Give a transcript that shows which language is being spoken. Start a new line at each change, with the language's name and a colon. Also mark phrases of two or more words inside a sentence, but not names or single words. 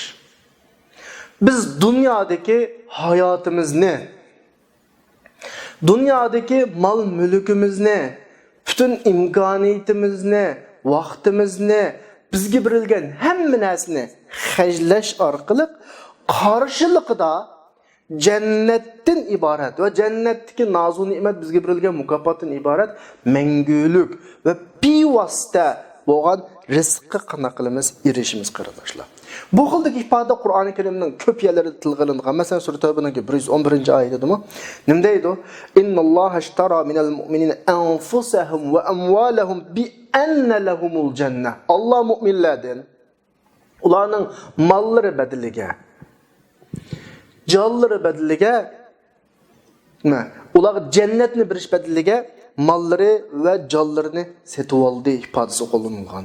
Uzbek: Biz dunyodagi hayotimizni, dunyodagi mol mulkimizni, bütün imkoniyatimizni, vaqtimizni, bizga berilgan hamma narsani xarjlash orqali qarshiligida jannatdan iborat va jannatdagi nozu ne'mat bizga berilgan mukofotdan iborat mangulik va bevosita bo'lgan rizqqa qanday qilamiz erishimiz qarindoshlar. Bu xildagi ifoda Qur'oni Karimning ko'p yerlarida tilg'ilingan. Masalan, sura Tavbaning 111-oyatida nima deydi?
Arabic: إن الله اشترى من المؤمنين أنفسهم وأموالهم بأن لهم الجنة.
Uzbek: Alloh mu'minlardan ularning mollari badaliga, jonlari badaliga, ular jannatni berish badaliga mollari va jonlarini setib oldi ifodasi qo'llanilgan.